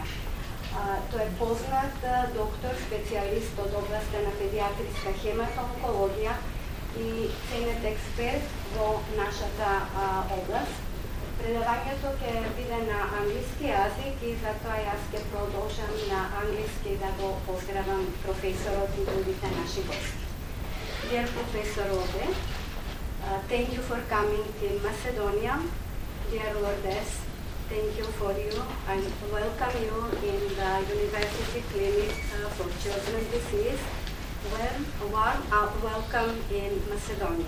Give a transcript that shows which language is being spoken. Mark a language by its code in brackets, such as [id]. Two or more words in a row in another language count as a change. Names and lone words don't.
[mk] Тој е познат доктор, специјалист од областта на педиатриска хематоонкологија и ценет експерт во нашата област. Предавањето ќе биде на англиски јазик и затоа јас ќе продолжам на англиски да го поздравам професорот и другите наши гости. [en] Dear Professor Lode, thank you for coming to Macedonia. Dear Lourdes, thank you for you. I welcome you in the University Clinic for Children's Disease. Warm welcome in Macedonia.